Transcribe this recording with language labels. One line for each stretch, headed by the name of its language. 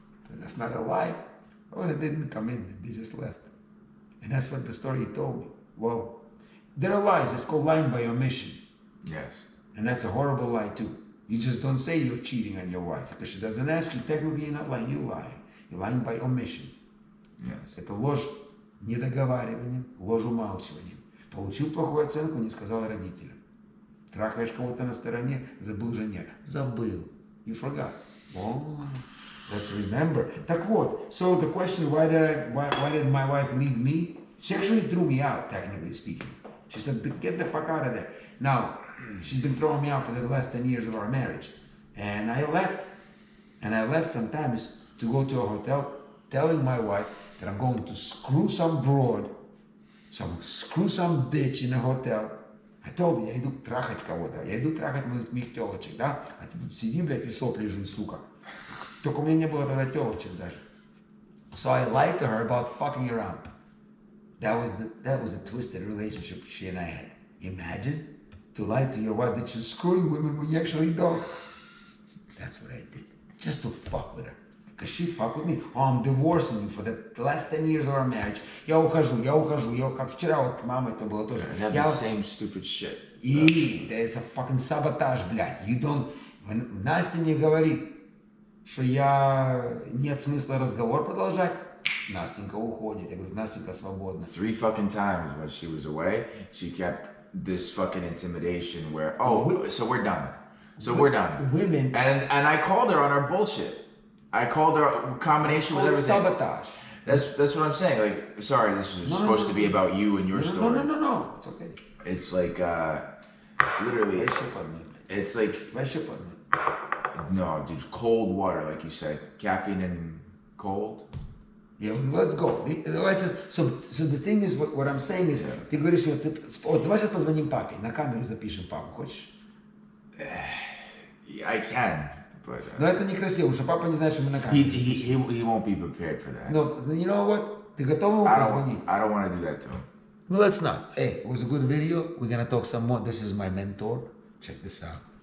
English: That's not a lie. Oh, they didn't come in. They just left. And that's what the story told me. Well, there are lies. It's called lying by omission. Yes. And that's a horrible lie too. You just don't say you're cheating on your wife. Because she doesn't ask you, technically you're not lying, you're lying. You're lying by omission. Yes.
Russian: Это ложь недоговариванием, ложь умалчиванием. Получил плохую оценку, не сказал родителям. Трахаешь кого-то на стороне, забыл жене. Забыл.
English: You forgot. Oh, let's remember.
Russian: Так вот,
English: so the question, why did my wife leave me? She actually threw me out, technically speaking. She said, get the fuck out of there. Now, she's been throwing me out for the last 10 years of our marriage. And I left. And I left sometimes to go to a hotel, telling my wife that I'm going to screw some broad, screw some bitch in a hotel. I told her,
Russian: я иду трахать кого-то, я иду трахать моих телочек, да? А ты тут сиди, блядь, и сопли жуй, сука. Только у меня не было тогда телочек даже.
English: So I lied to her about fucking around. That was a twisted relationship she and I had. Imagine to lie to your wife that you're screwing women when you actually don't. That's what I did, just to fuck with her. Because she fucked with me. Oh, I'm divorcing you for the last 10 years of our marriage.
Russian: Я ухожу, как вчера вот мама это было тоже.
English: And the same stupid shit.
Russian: И
English: it's a fucking sabotage,
Russian: блядь.
English: You don't... When Настя
Russian: мне говорит, что нет смысла разговор продолжать, Настенька уходит. Я говорю, Настенька свободна.
English: 3 fucking times when she was away, she kept this fucking intimidation where, so we're done. So we're done. Women. And I called her on our bullshit. I called her combination with everything. Sabotage. That's what I'm saying. Like, sorry, this is supposed to be about you and your story. No. It's okay. It's like, literally, it's like, no, dude, cold water, like you said, caffeine and cold. Yeah, let's go. So the thing is, what I'm saying is,
Russian: ты говоришь, что давай сейчас позвоним папе, на камеру запишем папу, хочешь?
English: I can, but...
Russian: Но это некрасиво, что папа не знает, что мы на камере.
English: He won't be prepared for that. No, you know what?
Russian: Ты готов ему позвонить?
English: I don't want to do that to him. No, let's not. Hey, it was a good video. We're gonna talk some more. This is my mentor. Check this out.